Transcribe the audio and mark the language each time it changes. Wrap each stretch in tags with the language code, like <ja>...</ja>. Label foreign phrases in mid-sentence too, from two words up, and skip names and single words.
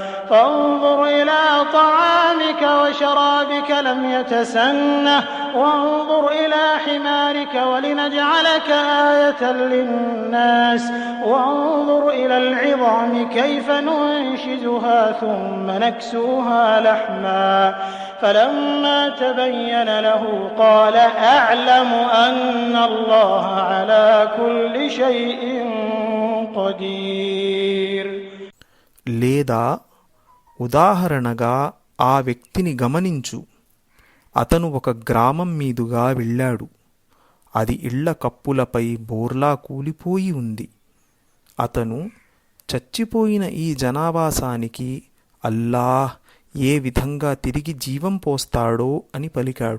<ar>فانظر إلى طعامك وشرابك لم يتسنه وانظر إلى حمارك ولنجعلك آية للناس وانظر إلى العظام كيف ننشزها ثم نكسوها لحما فلما تبين له قال أعلم أن الله على كل شيء قدير.</ar> <te>లేదా ఉదాహరణగా ఆ వ్యక్తిని గమనించు. అతను ఒక గ్రామం మీదుగా వెళ్ళాడు. అది ఇళ్ల కప్పులపై బోర్లా కూలిపోయి ఉంది. అతను చచ్చిపోయిన ఈ జనావాసానికి అల్లాహ్ ఏ విధంగా తిరిగి జీవం పోస్తాడో అని పలికాడు.</te>